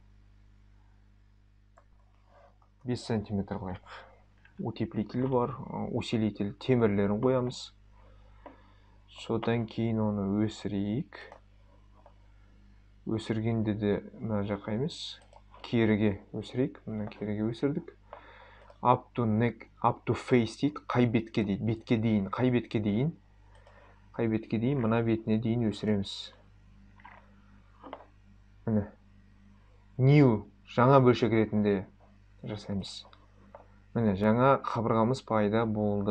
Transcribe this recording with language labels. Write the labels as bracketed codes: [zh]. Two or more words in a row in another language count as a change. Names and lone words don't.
[kk] 5 сантиметр қылайық. Утеплитель бар, усилитель темірлерін қоямыз. Содан кейін оны өсірейік. Өсіргенде де мына жаққа емес, керіге өсірейік. Мына керіге өсірдік. [en] Up to face [kk] дейді, қай бетке дейді, бетке дейін, қай бетке дейін, мына бетіне дейін өсіреміз. Міне, new, жаңа бөлшек ретінде жасаймыз. Міне, жаңа қабырғамыз пайда болды.